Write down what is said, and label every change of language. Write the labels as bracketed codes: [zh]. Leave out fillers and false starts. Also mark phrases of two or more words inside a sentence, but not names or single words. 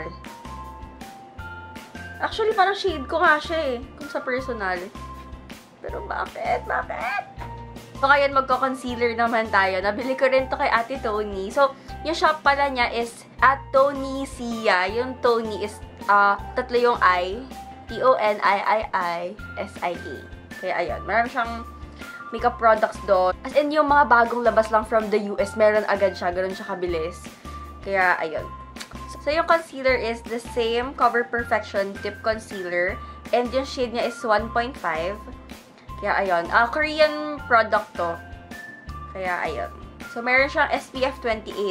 [tl] Actually, parang shade ko nga siya eh, kung sa personal. Pero bakit? Bakit? So, ngayon, magko-concealer naman tayo. Nabili ko rin to kay Ate Tony. So, yung shop pala niya is at Tony Sia. Yung Tony is, tatlo yung I. T-O-N-I-I-I-S-I-A. Kaya, ayun. Marami siyang makeup products doon. [en] As in, [tl] yung mga bagong labas lang [en] from the US, [tl] meron agad siya. Ganun siya kabilis. Kaya, ayun. So, yung concealer [en] is the same [tl] Cover Perfection Tip Concealer. And yung shade niya is 1.5. Kaya, ayun. [en] Korean product [tl] to. Kaya, ayun. So, meron siyang SPF 28.